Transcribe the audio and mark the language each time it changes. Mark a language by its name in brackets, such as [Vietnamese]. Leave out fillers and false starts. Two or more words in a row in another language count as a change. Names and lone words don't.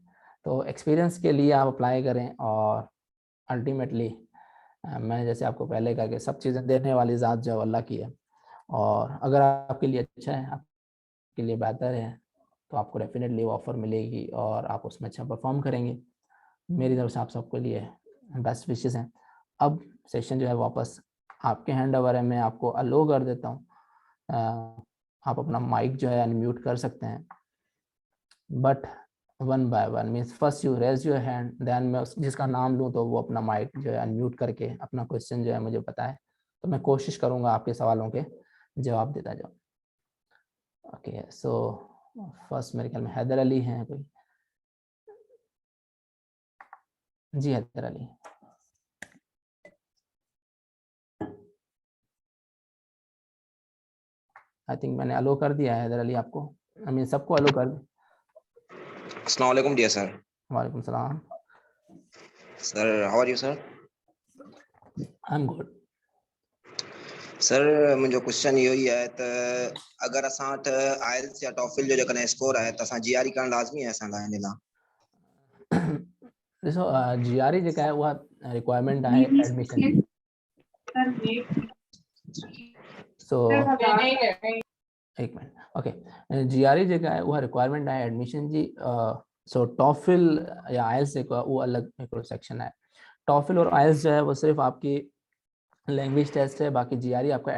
[Hindi] तो एक्सपीरियंस के लिए आप अप्लाई करें, और अल्टीमेटली मैंने जैसे आपको पहले कहा कि सब चीज़ें देने वाली ज़ात जो अल्लाह की है, और अगर आपके लिए अच्छा है, आपके लिए बेहतर है, तो आपको डेफिनेटली वो ऑफ़र मिलेगी और आप उसमें अच्छा परफॉर्म करेंगे। मेरी तरफ से आप सबके लिए [English] best wishes [Hindi] हैं। अब सेशन जो है वापस आपके [English] hand over [Hindi] है, मैं आपको अलो कर देता हूँ। आप अपना माइक जो है अनम्यूट कर सकते हैं, [English] but one by one, means first you raise your hand, then [Hindi] मैं जिसका नाम लूँ तो वो अपना माइक जो है अनम्यूट करके अपना क्वेश्चन जो है मुझे बताए, तो मैं कोशिश करूँगा आपके सवालों के जवाब देता जाऊँ। [English] okay, so first [Hindi] मेरे ख्याल में हैदर अली हैं कोई। जी हैदर अली। [English] I think [Hindi] मैंने अलो कर दिया है हैदर अली आपको, [English] I mean [Hindi] सबको अलो कर दिया। [Arabic] السلام عليكم [English] dear sir. [Arabic] وعليكم السلام. [English] Sir how are you sir? I am good. [Sindhi] सर मुंहिंजो क्वेश्चन इहो ई आहे त अगरि असां वटि आइल्स या टॉफिल जो जेकॾहिं स्कोर आहे त असां जीआरई करणु लाज़मी आहे असां लाइ हिन लाइ? ॾिसो GRE जेका आहे उहा रिक्वायरमेंट आहे एडमिशन जी। सो एक मिनट, ओके, GRE जेका आहे उहा रिक्वायरमेंट आहे एडमिशन जी। सो टॉफिल या आइल्स जेको आहे उहो अलॻि हिकिड़ो सेक्शन आहे। [Hindi] टॉफिल और आइल्स जो है वो सिर्फ आपकी [English] language test [Hindi] है, बाकी GRE आपका